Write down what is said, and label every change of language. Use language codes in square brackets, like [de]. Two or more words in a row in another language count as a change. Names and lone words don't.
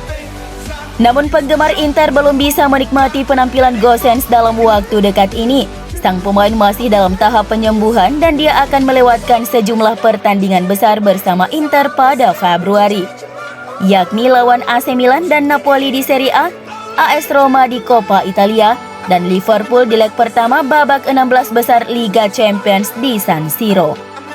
[id] Namun penggemar Inter belum bisa menikmati penampilan Gosens dalam waktu dekat ini. Sang pemain masih dalam tahap penyembuhan dan dia akan melewatkan sejumlah pertandingan besar bersama Inter pada Februari, yakni lawan AC Milan dan Napoli di Serie A, AS Roma di Coppa Italia, dan Liverpool di leg pertama babak 16 besar Liga Champions di San Siro.